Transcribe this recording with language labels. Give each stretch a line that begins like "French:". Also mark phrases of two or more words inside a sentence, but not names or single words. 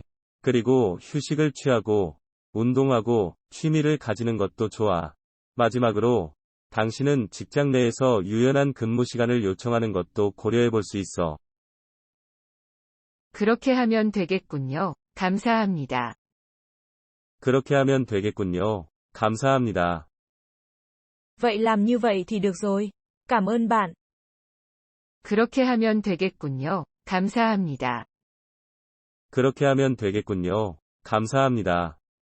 Korean: 그리고 휴식을 취하고, 운동하고, 취미를 가지는 것도 좋아. 마지막으로, 당신은 직장 내에서 유연한 근무 시간을 요청하는 것도 고려해 볼 수 있어. 그렇게 하면 되겠군요. 감사합니다. 그렇게 하면 되겠군요. 감사합니다.
Vietnamese: Vậy làm như vậy thì được rồi. Cảm ơn bạn.
Korean: 그렇게 하면 되겠군요. 감사합니다. 그렇게 하면 되겠군요. 감사합니다.